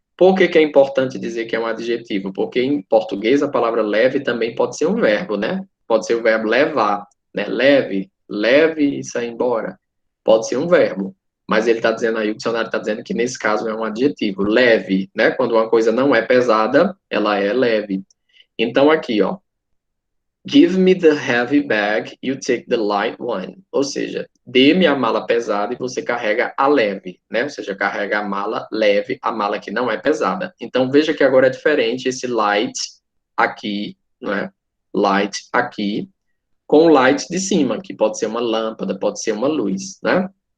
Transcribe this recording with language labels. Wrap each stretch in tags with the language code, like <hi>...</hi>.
<pt>Por que é importante dizer que é um adjetivo? Porque em português a palavra leve também pode ser um verbo, né? Pode ser o verbo levar, né? Leve, leve e sair embora. Pode ser um verbo. Mas ele está dizendo aí, o dicionário está dizendo que nesse caso é um adjetivo. Leve, né? Quando uma coisa não é pesada, ela é leve. Então aqui, ó.</pt> <en>Give me the heavy bag, you take the light one.</en> <pt>Ou seja, dê-me a mala pesada e você carrega a leve, né? Ou seja, carrega a mala leve, a mala que não é pesada. Então, veja que agora é diferente esse light aqui, né? Light aqui, com o light de cima, que pode ser uma lâmpada, pode ser uma luz, né?</pt>